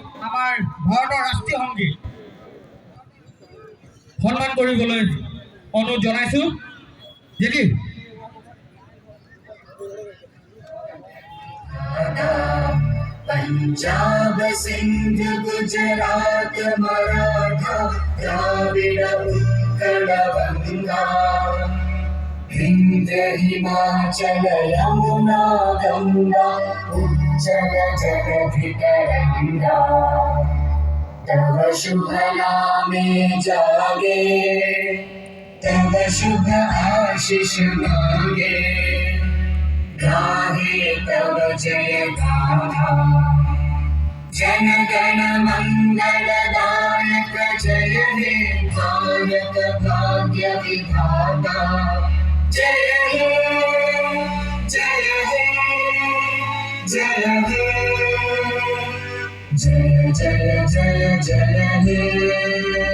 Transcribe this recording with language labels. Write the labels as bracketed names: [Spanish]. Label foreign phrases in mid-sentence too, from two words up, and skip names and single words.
[Assamese] আমাৰ ভাৰতৰ ৰাষ্ট্ৰীয় সংগীত সন্মান কৰিবলৈ অনুৰোধ জনাইছো। দেখি [Bangla] পঞ্জাব সিন্ধ গুজরাট মরাঠা দ্রাবিড় উৎকল গঙ্গা বিন্ধ্য হিমাচল যমুনা গঙ্গা উজ্জ্বল জগধি তরঙ্গা তব শুভ নামে জাগে তব শুভ আশিস মাগে গাহে তব জয় গাথা জন গণ মঙ্গল দায়ক জয় হে ভারত ভাগ্য বিধাতা জয় হে জয় হে জয় হে জয় জয় জয় জয় হে।